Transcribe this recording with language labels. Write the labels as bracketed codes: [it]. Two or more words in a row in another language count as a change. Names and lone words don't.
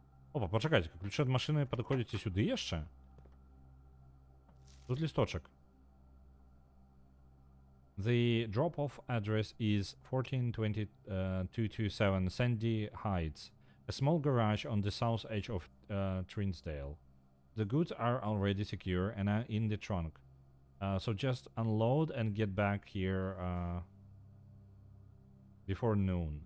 [be] Опа, пачакайце, ключы ад машыны падыходзіце сюды яшчэ? Тут лісточак. [en] The drop-off address is 14227 Sandy Heights, a small garage on the south edge of Trinsdale. The goods are already secure and are in the trunk. So just unload and get back here before noon.